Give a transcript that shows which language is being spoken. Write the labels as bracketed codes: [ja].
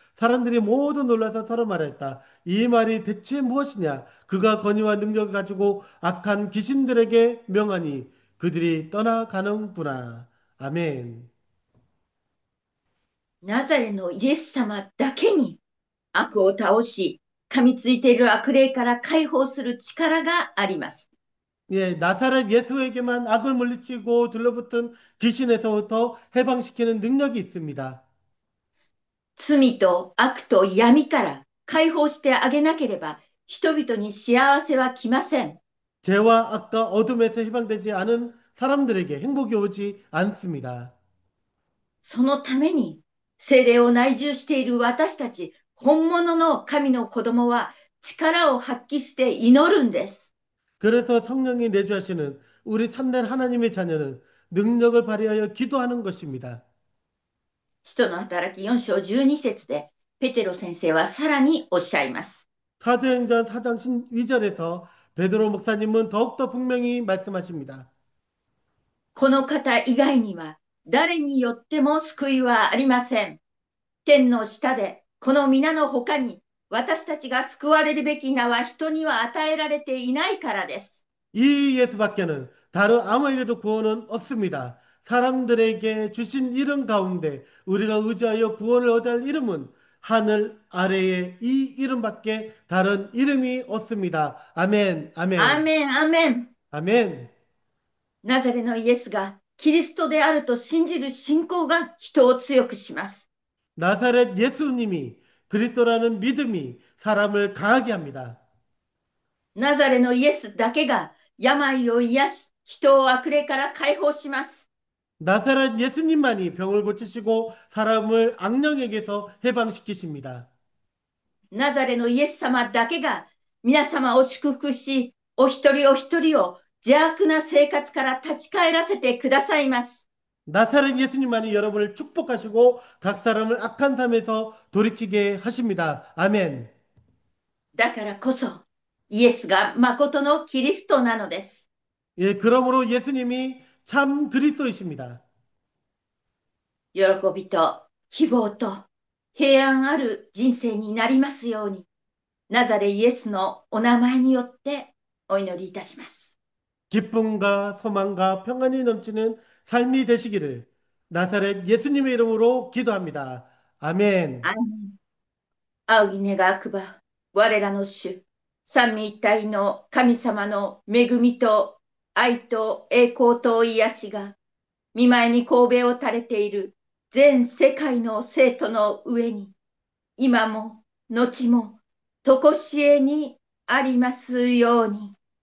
[ko] 사람들이 모두 놀라서 서로 말했다. 이 말이 대체 무엇이냐? 그가 권위와 능력을 가지고 악한 귀신들에게 명하니 그들이 떠나가는구나. 아멘. [ja] ナザレのイエス様だけに悪を倒し、噛みついている悪霊から解放する力があります。 [ko] 예, 나사렛 예수에게만 악을 물리치고 들러붙은 귀신에서부터 해방시키는 능력이 있습니다. [ja] 罪と悪と闇から解放してあげなければ、人々に幸せは来ません。 [ko] 죄와 악과 어둠에서 해방되지 않은 사람들에게 행복이 오지 않습니다. [ja] そのために、聖霊を内住している私たち、本物の神の子供は力を発揮して祈るんです。 [ko] 그래서 성령이 내주하시는 우리 참된 하나님의 자녀는 능력을 발휘하여 기도하는 것입니다. [ja] 使徒の働き4章12節で、ペテロ先生はさらにおっしゃいます。 [ko] 사도행전 4장 12절에서 베드로 목사님은 더욱더 분명히 말씀하십니다. [ja] この方以外には誰によっても救いはありません。天の下でこの皆の他に私たちが救われるべき名は人には与えられていないからです。 [ko] 이 예수밖에는 다른 아무에게도 구원은 없습니다. 사람들에게 주신 이름 가운데 우리가 의지하여 구원을 얻을 이름은 하늘 아래에 이 이름밖에 다른 이름이 없습니다. 아멘, [ja] アー [ko] 아멘, [ja] メン、アーメン。 [ko] 아멘. [ja] ナザレのイエスがキリストであると信じる信仰が人を強くします。 [ko] 나사렛 예수님이 그리스도라는 믿음이 사람을 강하게 합니다. [ja] ナザレのイエスだけが病を癒し、人を悪霊から解放します。 [ko] 나사렛 예수님만이 병을 고치시고 사람을 악령에게서 해방시키십니다. [ja] ナザレのイエス様だけが皆様を祝福し、お一人お一人を邪悪な生活から立ち返らせてくださいます。 [ko] 나사렛 예수님만이 여러분을 축복하시고 각 사람을 악한 삶에서 돌이키게 하십니다. 아멘. [ja] だからこそ、イエスが誠のキリストなのです。 [ko] 예, 그러므로 예수님이 참 그리스도이십니다. [ja] 喜びと希望と平安ある人生になりますように、ナザレイエスのお名前によってお祈りいたします。 [ko] 기쁨과 소망과 평안이 넘치는 삶이 되시기를 나사렛 예수님의 이름으로 기도합니다. 아멘. [ja] アーメン。仰ぎ願くば、我らの主、三位一体の神様の恵みと愛と栄光と癒しが、見舞いに神戸を垂れている全世界の生徒の上に、今も後も常しえにありますように。